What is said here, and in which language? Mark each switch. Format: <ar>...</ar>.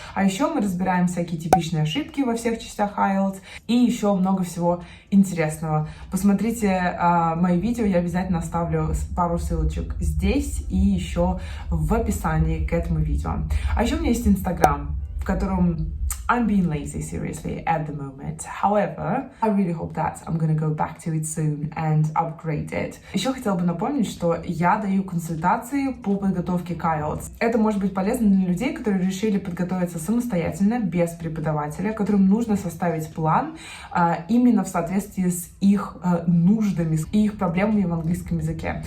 <ru>А еще мы разбираем всякие типичные ошибки во всех частях IELTS и еще много всего интересного. Посмотрите мои видео, я обязательно оставлю пару ссылочек здесь и еще в описании к этому видео. А еще у меня есть Инстаграм, в котором</ru> <en>I'm being lazy, seriously, at the moment. However, I really hope that I'm gonna go back to it soon and upgrade it.</en> <ru>Еще хотела бы напомнить, что я даю консультации по подготовке к IELTS. Это может быть полезно для людей, которые решили подготовиться самостоятельно, без преподавателя, которым нужно составить план именно в соответствии с их нуждами и их проблемами в английском языке.</ru>